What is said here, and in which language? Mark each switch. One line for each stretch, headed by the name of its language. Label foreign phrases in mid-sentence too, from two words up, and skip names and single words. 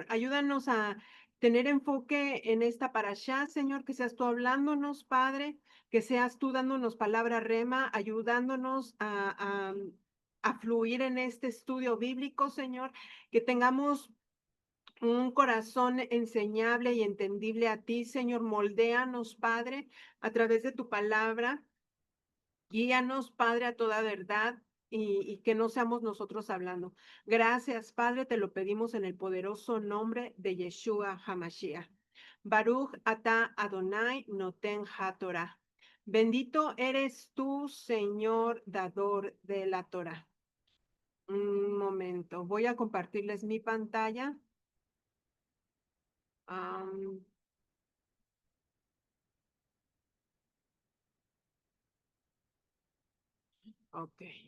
Spanish: Ayúdanos a tener enfoque en esta parashá, Señor, que seas tú hablándonos, Padre, que seas tú dándonos palabra rema, ayudándonos a fluir en este estudio bíblico, Señor, que tengamos un corazón enseñable y entendible a ti, Señor. Moldéanos, Padre, a través de tu palabra. Guíanos, Padre, a toda verdad y que no seamos nosotros hablando. Gracias, Padre, te lo pedimos en el poderoso nombre de
Hebrew: ישוע המשיח. ברוך אתה אדני נותן התורה.
Spanish: Bendito eres tú, Señor, dador de la Torah. Un momento, voy a compartirles mi pantalla. Am, ok.